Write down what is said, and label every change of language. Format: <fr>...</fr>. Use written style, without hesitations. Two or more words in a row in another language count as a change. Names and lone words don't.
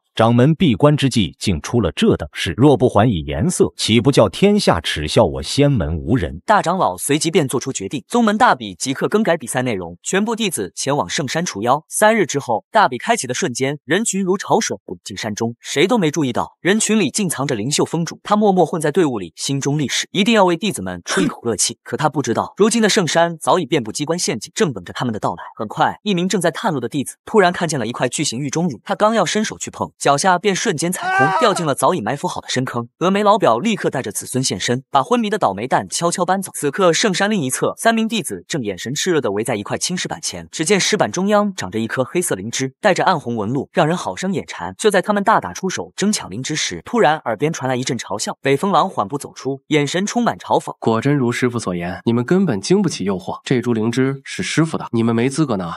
<zh>掌門閉關之際，竟出了這等事，若不還以顏色，豈不叫天下恥笑我仙門無人？大長老隨即便做出決定，宗門大比即刻更改比賽內容，全部弟子前往聖山除妖。3日之後，大比開啟的瞬間，人群如潮水滾進山中，誰都沒注意到人群裡竟藏着靈秀峰主，他默默混在隊伍裡，心中立誓，一定要為弟弟子們出一口熱氣。可他不知道，如今的圣山早已遍布机關陷阱，正等着他们的到来。很快，一名正在探路的弟子突然看见了一塊巨型玉钟乳，他刚要伸手去碰，脚下便瞬间踩空，掉进了早已埋伏好的深坑。峨眉老表立刻带着子孙现身，把昏迷的倒霉蛋悄悄搬走。此刻，圣山另一侧，3名弟子正眼神炽熱地圍在一塊青石板前，只見石板中央長着一顆黑色靈芝，帶着暗紅紋路，讓人好生眼饞。就在他們大打出手爭搶靈芝時，突然耳邊傳來一陣嘲笑。北風狼緩步走出，眼神充滿嘲諷。果真如師傅所言，你們根本經不起誘惑。這株靈芝是師傅的，你們沒資格拿。</zh>